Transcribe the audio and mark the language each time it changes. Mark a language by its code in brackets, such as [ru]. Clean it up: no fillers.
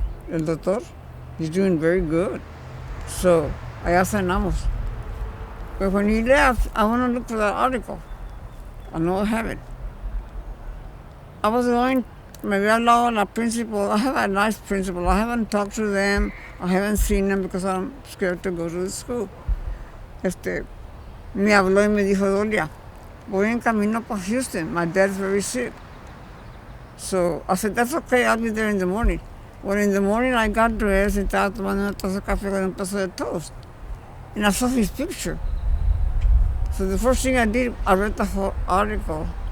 [en] El doctor, he's doing very good. So, [es] allá cenamos. [en] But when he left, I want to look for that article. I don't have it. I was going, [es] me había hablado a la principal. [en] I have a nice principal. I haven't talked to them. I haven't seen them because I'm scared to go to the school. [es] Me habló y me dijo, Dolia, voy en camino para Houston. [en] My dad's very sick. So I said, that's okay, I'll be there in the morning. Well, in the morning I got dressed and [es] estaba tomando una taza de café con un pedazo de toast. [en] And I saw his picture. So the first thing I did, I read the whole article.